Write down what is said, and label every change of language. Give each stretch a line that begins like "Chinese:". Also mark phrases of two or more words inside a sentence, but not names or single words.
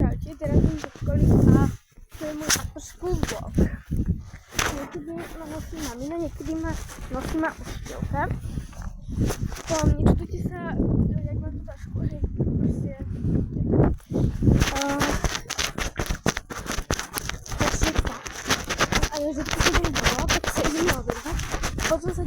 Slovak: Ahojte, teraz idem do školy a to je môj
English: after school vlog.
Slovak: Niekedy ma nosí mamina, niekedy ma nosí ma učiteľka. Nečudujte sa, jak mám tú tašku, hej, proste... A ja vždycky keď idem domov, tak sa idem naoberať, potom sa